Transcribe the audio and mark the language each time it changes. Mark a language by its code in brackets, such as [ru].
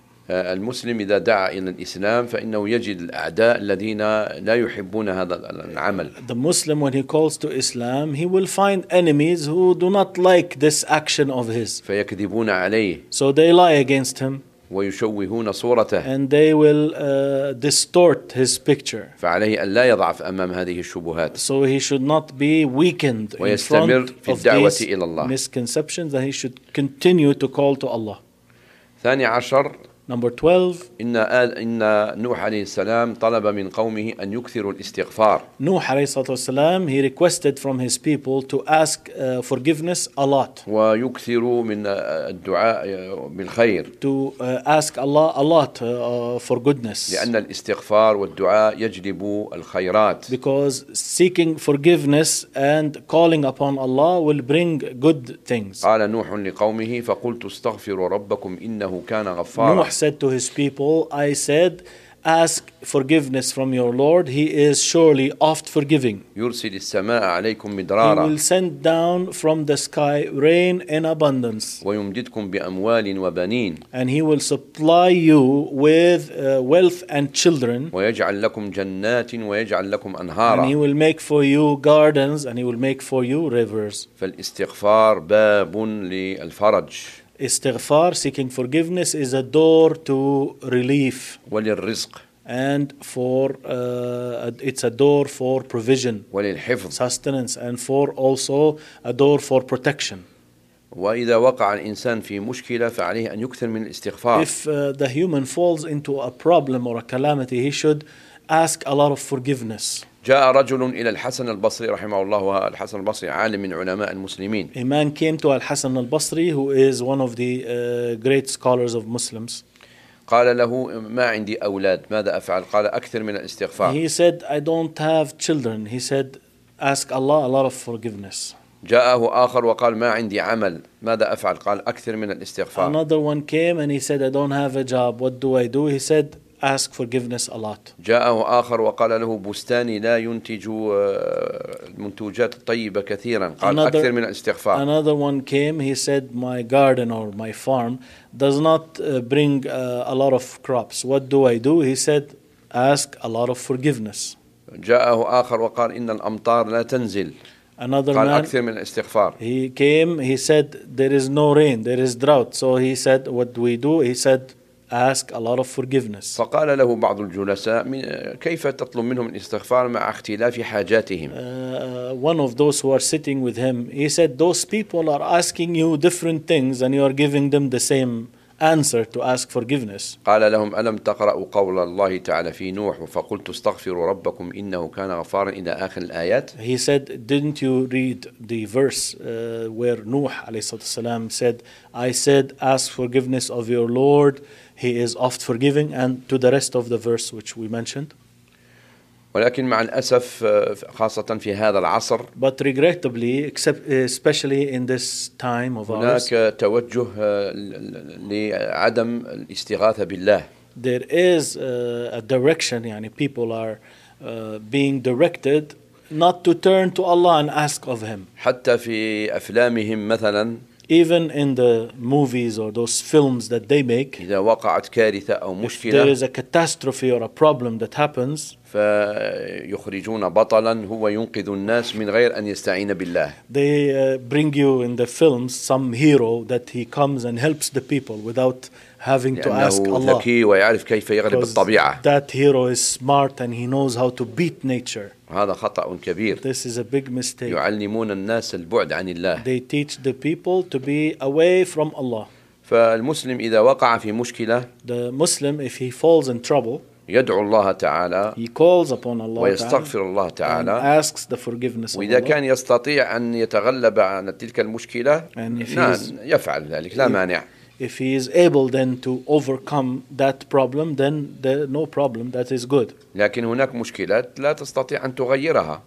[ar] المسلم إذا دعا إلى الإسلام فإنه يجد الأعداء الذين لا يحبون هذا العمل. [en] The Muslim when he calls to Islam, he will find enemies who do not like this action of his. [ar] فيكذبون عليه. [en] So they lie against him. [ar] ويشوهون صورته. [en] And they will distort his picture. [ar] فعليه أن لا يضعف أمام هذه الشبهات. [en] So he should not be weakened in front of these misconceptions, and he should continue to call to Allah. [ar] ثاني عشر. [en] Number 12. [ar] إن نوح عليه السلام طلب من قومه أن يكثروا الاستغفار. نوح عليه الصلاة والسلام [en] he requested from his people to ask forgiveness a lot. [ar] ويكثروا من الدعاء بالخير. [en] To ask Allah a lot for goodness. [ar] لأن الاستغفار والدعاء يجلب الخيرات. [en] Because seeking forgiveness and calling upon Allah will bring good things. [ar] قال نوح لقومه فقلت استغفروا ربكم إنه كان غفارا. [en] Said to his people, I said, ask forgiveness from your Lord. He is surely oft forgiving. [ar] يرسل السماء عليكم مدرارا. [en] He will send down from the sky rain in abundance. [ar] ويمددكم بأموال وبنين. [en] And he will supply you with wealth and children. [ar] ويجعل لكم جنات ويجعل لكم أنهارا. [en] And he will make for you gardens and he will make for you rivers. [ar] فالاستغفار باب للفرج. [en] Istighfar, seeking forgiveness, is a door to relief. [ar] وللرزق. [en] And for it's a door for provision. [ar] وللحفظ. [en] Sustenance and for also a door for protection. [ar] وإذا وقع الإنسان في مشكلة فعليه أن يكثر من الاستغفار. [en] If the human falls into a problem or a calamity, he should ask a lot of forgiveness. [ar] جاء رجل إلى الحسن البصري رحمه الله الحسن البصري عالم من علماء المسلمين. [en] A man came to Al-Hasan al-Basri who is one of the great scholars of Muslims. [ar] قال له ما عندي أولاد ماذا أفعل؟ قال أكثر من الاستغفار. [en] He said I don't have children. He said ask Allah a lot of forgiveness. [ar] جاءه آخر وقال ما عندي عمل ماذا أفعل؟ قال أكثر من الاستغفار. [en] Another one came and he said I don't have a job. What do I do? He said ask forgiveness a lot. [ar] جاءه آخر وقال له بستاني لا ينتج المنتوجات الطيبة كثيرا قال أكثر من الاستغفار. [en] Another one came, he said my garden or my farm does not bring a lot of crops. What do I do? He said ask a lot of forgiveness. [ar] جاءه آخر وقال إن الأمطار لا تنزل. [en] Another [ar] قال [en] man, [ar] أكثر من الاستغفار. [en] He came, he said there is no rain, there is drought. So he said what do we do? He said ask a lot of forgiveness. [ar] فقال له بعض الجلساء كيف تطلب منهم الاستغفار مع اختلاف حاجاتهم. [en] One of those who are sitting with him, he said, those people are asking you different things and you are giving them the same answer to ask forgiveness. [ar] قال لهم ألم تقرأوا قول الله تعالى في نوح فقلت استغفروا ربكم إنه كان غفارا إلى آخر الآيات. [en] He said, didn't you read the verse where [ar] نوح عليه الصلاة والسلام [en] said, I said, ask forgiveness of your Lord. He is oft forgiving and to the rest of the verse which we mentioned. [ar] ولكن مع الأسف خاصة في هذا العصر. [en] But regrettably, except especially in this time of ours. [ar] هناك توجه لعدم الاستغاثة بالله. [en] There is a direction, [ar] يعني [en] people are being directed not to turn to Allah and ask of Him. [ar] حتى في أفلامهم مثلاً. [en] Even in the movies or those films that they make, [ar] إذا وقعت كارثة أو مشكلة, [en] if there is a catastrophe or a problem that happens, [ar] فيخرجون بطلا هو ينقذ الناس من غير أن يستعين بالله. [en] They bring you in the films some hero that he comes and helps the people without having to ask Allah. [ar] لأنه ذكي ويعرف كيف يغلب الطبيعة. [en] That hero is smart and he knows how to beat nature. [ar] هذا خطأ كبير. [en] This is a big mistake. [ar] يعلمون الناس البعد عن الله. [en] They teach the people to be away from Allah. [ar] فالمسلم إذا وقع في مشكلة, [en] the Muslim if he falls in trouble, [ar] يدعو الله تعالى, [en] he calls upon Allah, [ar] ويستغفر الله تعالى, [en] and asks the forgiveness of Allah. [ar] وإذا كان يستطيع أن يتغلب عن تلك المشكلة, يفعل ذلك لا مانع. [en] If he is able then to overcome that problem, then there, no problem, that is good. [ar] لكن هناك مشكلات لا تستطيع أن تغيرها.